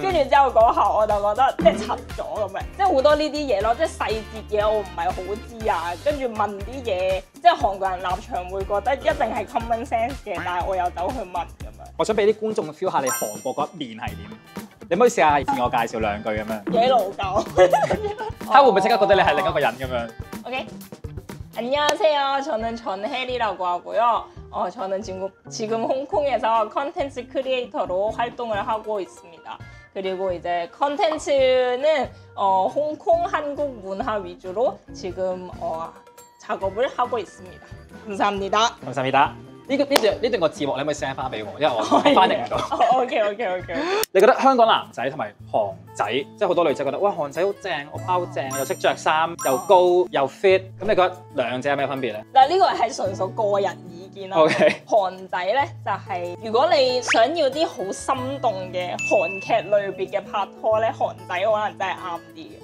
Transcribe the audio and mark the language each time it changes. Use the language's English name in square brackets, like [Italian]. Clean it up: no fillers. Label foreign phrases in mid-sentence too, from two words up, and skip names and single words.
[Cantonese] 跟住之後嗰下我就覺得即係柒咗咁樣，即係好多呢啲嘢咯，即係細節嘢我唔係好知啊。跟住問啲嘢，即係韓國人立場會覺得一定係 [English] common sense [Cantonese] 嘅，但係我又走去問咁樣。我想俾啲觀眾 feel下你韓國嗰一面係點。你可唔可以試下自我介紹兩句咁樣？幾老舊。他會唔會即刻覺得你係另一個人咁樣 [Korean] ？OK。안녕하세요. 저는 전혜리라고 하고요. 저는 지금 홍콩에서 컨텐츠 크리에이터로 활동을 하고 있습니다. 그리고 이제 컨텐츠는 홍콩 한국 문화 위주로 지금 작업을 하고 있습니다. 감사합니다. 감사합니다. [Cantonese] 呢段個字幕你可唔可以 send 翻俾我？因為我翻譯唔到。 OK。你覺得香港男仔同埋韓仔，即係好多女仔覺得哇韓仔好正，我包好正，又識着衫，又高又 fit。咁你覺得兩者有咩分別咧？嗱，呢個係純屬個人意見啦。韓仔咧就係如果你想要啲好心動嘅韓劇類別嘅拍拖咧，韓仔可能真係啱啲嘅。